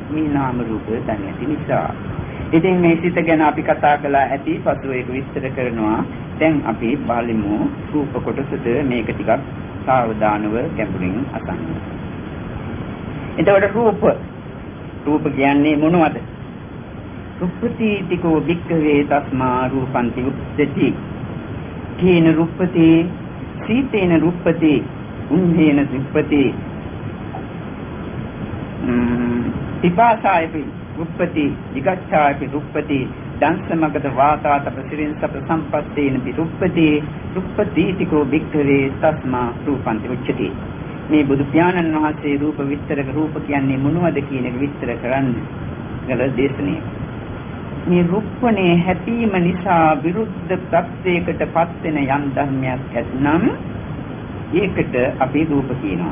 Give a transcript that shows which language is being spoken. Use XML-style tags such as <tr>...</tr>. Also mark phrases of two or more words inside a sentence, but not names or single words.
<si>මේ නාම රූප දන්නේ නැති නිසා. ඉතින් මේ සිත ගැන අපි කතා කළා ඇති පසුව ඒක විස්තර කරනවා. දැන් අපි බලමු රූප කොටසට මේක ටිකක් සාවධානව ගැඹුරින් අසන්න. එතකොට රූප කියන්නේ මොනවද?</si> <pi>රුප්පති තිකෝ වික්ඛවේ තස්මා රූපන්ති උප්පති. කේන රුප්පති සීතේන රුප්පති උන්හේන රුප්පති පිපාසායපි රුප්පති විගච්ඡායපි රුප්පති දංශමගත වාතාතප සිරින්සප සම්පත්තේන රුප්පති රුප්පති තිකෝ වික්ඛවේ තස්මා රූපන්ති උච්චති.</pi> <si>මේ බුදු පියාණන් වහන්සේ රූප විස්තරක රූප කියන්නේ මොනවද කියන එක විස්තර කරන්නේ ගල දේශනේ. මේ රූපණේ හැපීම නිසා විරුද්ධ ප්‍රත්‍යයකට පත් වෙන යම් ධර්මයක් ඇතනම් ඒකට අපි රූප කියනවා.</si>